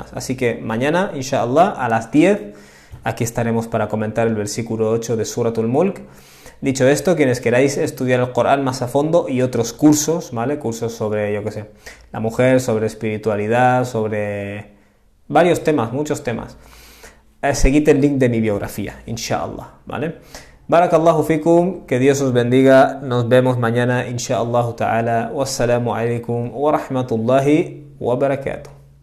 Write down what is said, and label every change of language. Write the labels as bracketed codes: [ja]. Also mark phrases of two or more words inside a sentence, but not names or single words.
[es] Así que mañana, inshallah, a las 10, aquí estaremos para comentar el versículo 8 de Suratul Mulk. Dicho esto, quienes queráis estudiar el Corán más a fondo y otros cursos, ¿vale?, cursos sobre, yo qué sé, la mujer, sobre espiritualidad, sobre varios temas, muchos temas, seguid el link de mi biografía, inshallah, ¿vale? [ar] بارك الله فيكم, [es] que Dios os bendiga, nos vemos mañana, [ar] إن شاء الله تعالى والسلام عليكم ورحمة الله وبركاته.